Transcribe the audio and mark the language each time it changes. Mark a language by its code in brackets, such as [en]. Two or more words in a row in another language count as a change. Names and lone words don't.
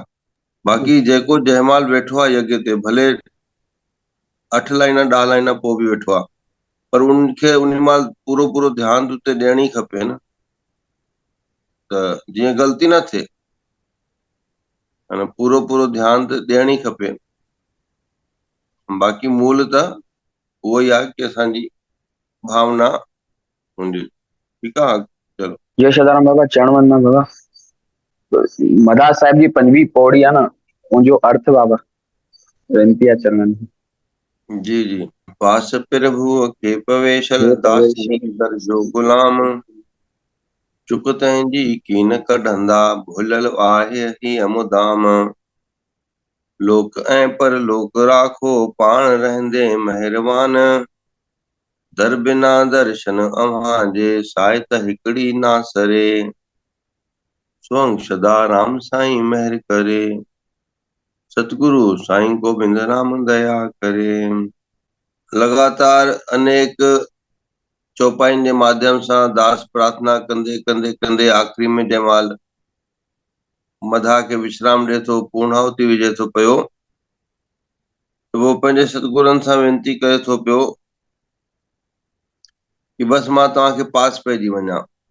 [sd] बाक़ी जेको जंहिंमहिल वेठो आहे यज्ञ ते, भले 8 लाइन 10 लाइन पोइ बि वेठो आहे, पर उनखे उन महिल पूरो ध्यानु उते ॾियण ई खपे न, त जीअं ग़लती न थिए, है न। पूरो ध्यानु त ॾियण ई खपे। बाक़ी मूल त उहो ई आहे कि असांजी भावना हुजे। ठीकु आहे। चलो, जय सदाराम बाबा। चरण वंदना बाबा। मदार साहिब जी 5वीं पौड़ी आहे न, उनजो अर्थ बाबा वेनती आहे चरणनि में। जी जी। पास प्रभु के पवेशल दासी कर जो गुलाम, चुक तंहिंजी कीन कढंदा भुलल आहे ही अमुदाम, लोक ऐं परलोक राखो पाण रहंदे महिरबान, दर बिना दर्शन अव्हां जे साए त हिकड़ी ना सरे, स्वंग सदा राम साईं महर करे, सतगुरु साईं गोबिंद राम दया करे। लगातार अनेक चौपाइन जे माध्यम सां दास प्रार्थना कंदे कंदे कंदे आख़िरी में जंहिंमहिल मधा खे विश्राम ॾिए थो, पूर्णाहुति विझे थो पियो, त उहो पंहिंजे सतगुरनि सां वेनती करे थो पियो कि बसि मां तव्हांखे पास पइजी वञा।